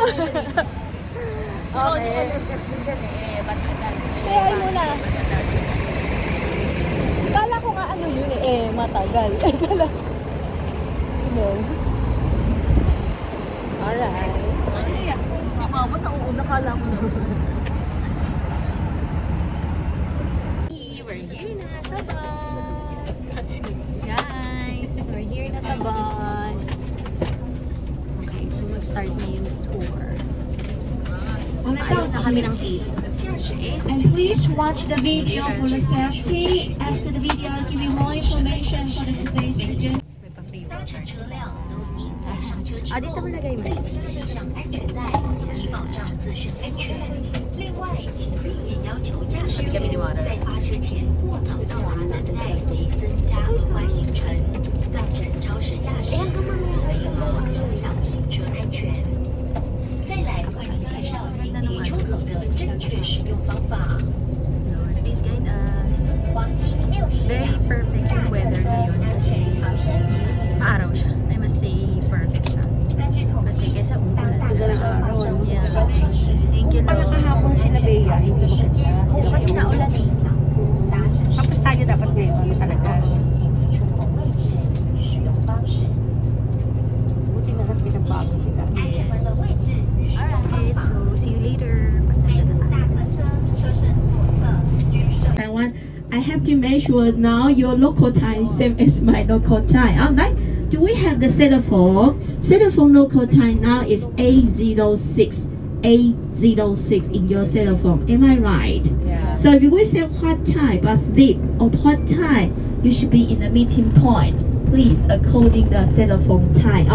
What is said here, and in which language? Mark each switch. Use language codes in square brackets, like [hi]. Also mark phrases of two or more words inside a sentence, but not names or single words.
[tl] Si Ronnie LSS din din eh. Batadan. [en] Say hi muna. [tl] Kala ko nga ano yun eh, matagal. Kala. Yun. Alright. Si Mama, nauuna kala mo na. [en] We're here [tl] na sa bus. Guys, [en] we're here [tl] na sa bus. Okay, so mag-start na yung tour. Alis na kami ng 8. [en] And please watch the video for the safety. After the video, I'll give you more information for the today's agenda. [tl] May pa-free watchers. Dito mo lagay mo. [zh] 系上安全带，以保障自身安全。另外，请避免要求驾驶员在发车前过早到达等待及增加额外行程，造成超时驾驶，影响行车安全。再来为您介绍紧急出口的正确使用方法。 [en] Lord, please guide us. [zh] 黄金60 [en] Very perfect [tl] yung weather ngayon kasi araw siya. [en] I must say, perfect siya. [zh] 根据统 [tl] Kasi [zh] 计， [tl] kesa [zh] 大 [tl] umulan. [zh] 大的发生 [en] Yeah. [zh] 烧气时， [en] Thank you, Lord. [tl] Kahapon sila Bea, hindi [zh] 时间 [tl] Pero kasi naulan eh. [zh] 达成时 [tl] Tapos tayo dapat ngayon talaga. [zh] 紧急出口位置与使用方式。 [tl] Buti na lang pinagbago kita. [zh] 安全门的位置与使用方 [en] Alright, [zh] 法。 [en] so see you later. [zh] 北路大客车车身左侧均设 [en] Taiwan, I have to make sure now your local time is same as my local time. Alright, do we have the cell phone? Cell phone local time now is 806. 806 in your cell phone. Am I right? Yeah. So if we say what time but sleep or what time you should be in the meeting point, please according the cell phone time.